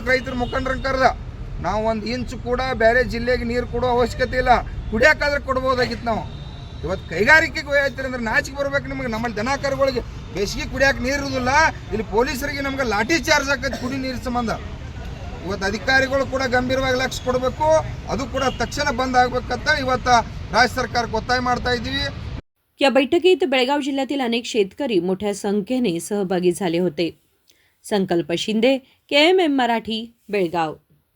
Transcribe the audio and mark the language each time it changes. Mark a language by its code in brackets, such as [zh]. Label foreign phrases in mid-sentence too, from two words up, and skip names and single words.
[kn] ರೈತರ ಮುಖಂಡರನ್ನ ಕರೆದ ನಾವು ಒಂದು ಇಂಚು ಕೂಡ ಬೇರೆ ಜಿಲ್ಲೆಗೆ ನೀರು ಕೊಡೋ ಅವಶ್ಯಕತೆ ಇಲ್ಲ, ಕುಡಿಯೋಕ್ಕಾದ್ರೆ ಕೊಡ್ಬೋದಾಗಿತ್ತು. ನಾವು ಇವತ್ತು ಕೈಗಾರಿಕೆಗೆ ಹೋಯ್ತೀರಿ ಅಂದ್ರೆ ನಾಚಿಕೆ ಬರ್ಬೇಕು ನಿಮಗೆ. ನಮ್ಮಲ್ಲಿ ದನ ಕರುಗಳಿಗೆ ಬೇಸಿಗೆ ಕುಡಿಯೋಕೆ ನೀರು ಇರೋದಿಲ್ಲ, ಇಲ್ಲಿ ಪೊಲೀಸರಿಗೆ ನಮ್ಗೆ ಲಾಠಿ ಚಾರ್ಜ್ ಆಕೈತಿ ಕುಡಿ ನೀರು ಸಂಬಂಧ. ಇವತ್ತು ಅಧಿಕಾರಿಗಳು ಕೂಡ ಗಂಭೀರವಾಗಿ ಲಕ್ಷ್ಯ ಕೊಡಬೇಕು, ಅದು ಕೂಡ ತಕ್ಷಣ ಬಂದ್ ಆಗ್ಬೇಕಂತ ಇವತ್ತು ರಾಜ್ಯ ಸರಕಾರಕ್ಕೆ ಒತ್ತಾಯ ಮಾಡ್ತಾ ಇದ್ದೀವಿ. [mr] या बैठकीत बेळगाव जिल्ह्यातील अनेक शेतकरी मोठ्या संख्येने सहभागी झाले होते. संकल्प शिंदे, KMM मराठी, बेळगाव.